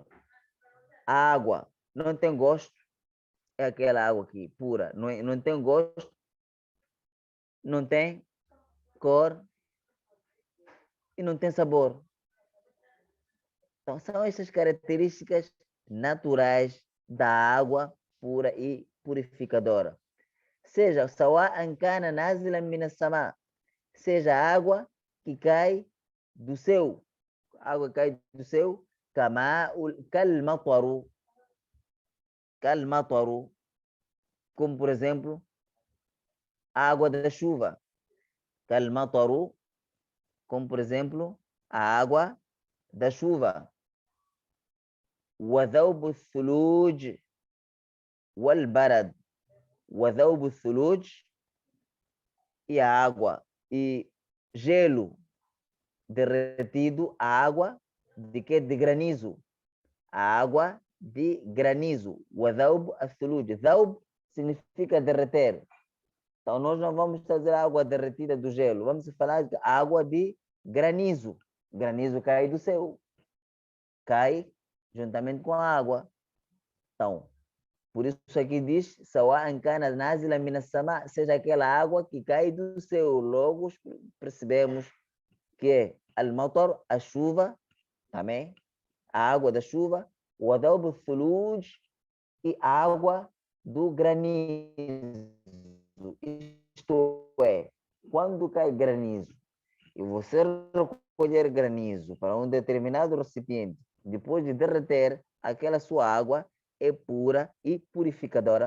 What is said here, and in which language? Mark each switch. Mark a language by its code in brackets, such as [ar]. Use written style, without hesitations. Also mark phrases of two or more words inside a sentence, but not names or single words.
[pt] A água não tem gosto, é aquela água aqui, pura, não tem gosto, não tem cor e não tem sabor. Então, são essas características naturais da água pura e purificadora. [ar] Seja سواء كان نازلا من السماء, [pt] seja água que cai do céu. Água que cai do céu, kalmataru, como por exemplo, a água da chuva. Kalmataru, como por exemplo, a água da chuva. [ar] وذوب الثلوج والبرد. وذوب الثلوج, [pt] e a água e gelo derretido, a água de que? De granizo. A água de granizo. [ar] وذوب الثلوج. ذوب [pt] significa derreter. Então, nós não vamos trazer água derretida do gelo. Vamos falar de água de granizo. Granizo cai do céu. Cai juntamente com a água. Então, por isso aqui diz, [ar] سواء كانت نازلة من السماء, [pt] seja aquela água que cai do céu. Logo percebemos que é المطر, a chuva, também, a água da chuva, [ar] وذوب الثلوج, [pt] e a água do granizo. Isto é, quando cai granizo e você recolher granizo para um determinado recipiente, depois de derreter, aquela sua água é pura e purificadora.